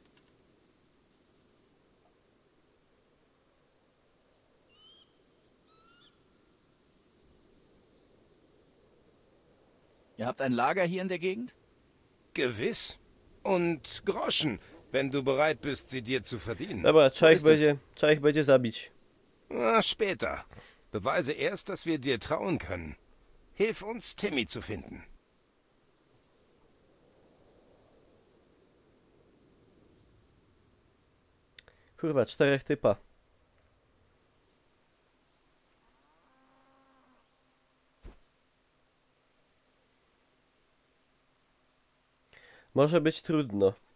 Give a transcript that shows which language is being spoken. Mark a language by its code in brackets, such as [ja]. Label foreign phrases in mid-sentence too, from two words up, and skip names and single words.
[de] Ihr habt ein Lager hier in der Gegend? Gewiss. Und Groschen, wenn du bereit bist, sie dir zu verdienen. [pl] Dobra, trzeba ich będzie zabić. [de] Na, später. Beweise erst, dass wir dir trauen können. Hilf uns, Timmy zu finden. [pl] Kurwa, 4 typa. Może być trudno.